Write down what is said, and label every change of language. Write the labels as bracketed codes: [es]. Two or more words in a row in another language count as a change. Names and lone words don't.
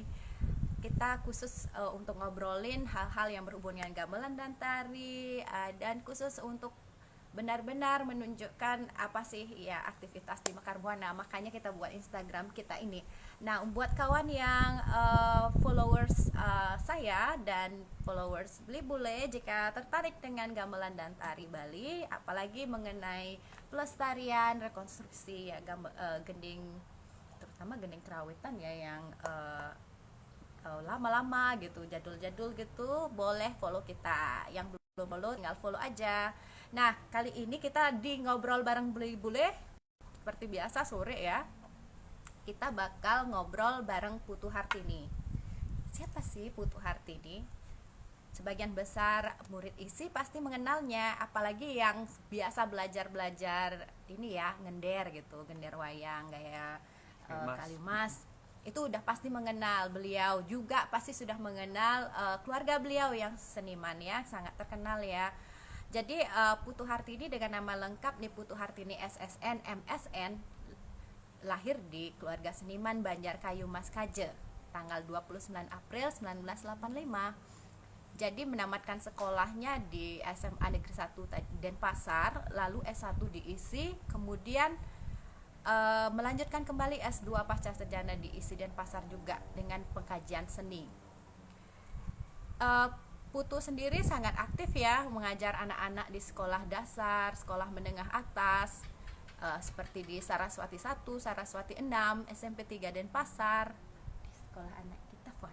[id] Kita khusus untuk ngobrolin hal-hal yang berhubungan dengan gamelan dan tari, dan khusus untuk benar-benar menunjukkan apa sih ya aktivitas di Mekar Buana. Makanya kita buat Instagram kita ini. Nah, buat kawan yang followers saya dan followers Beli Bule, jika tertarik dengan gamelan dan tari Bali, apalagi mengenai pelestarian rekonstruksi ya gending, terutama gending kerawitan ya yang lama-lama gitu, jadul-jadul gitu, boleh follow kita. Yang belum follow tinggal follow aja. Nah, kali ini kita di ngobrol bareng Beli Bule seperti biasa sore ya. Kita bakal ngobrol bareng Putu Hartini. Siapa sih Putu Hartini? Sebagian besar murid isi pasti mengenalnya, apalagi yang biasa belajar-belajar ini ya, ngender gitu, gender wayang gaya Kalimas. Itu udah pasti mengenal beliau, juga pasti sudah mengenal keluarga beliau yang seniman ya, sangat terkenal ya. Jadi Putu Hartini dengan nama lengkap nih Putu Hartini SSN MSN, lahir di keluarga seniman Banjarkayu Mas Kaje tanggal 29 April 1985. Jadi menamatkan sekolahnya di SMA Negeri 1 Denpasar, lalu S1 di ISI, kemudian melanjutkan kembali S2 pasca sarjana di ISI Denpasar juga dengan pengkajian seni. Putu sendiri sangat aktif ya mengajar anak-anak di sekolah dasar, sekolah menengah atas, seperti di Saraswati 1, Saraswati 6, SMP 3 Denpasar, di sekolah anak kita Fon.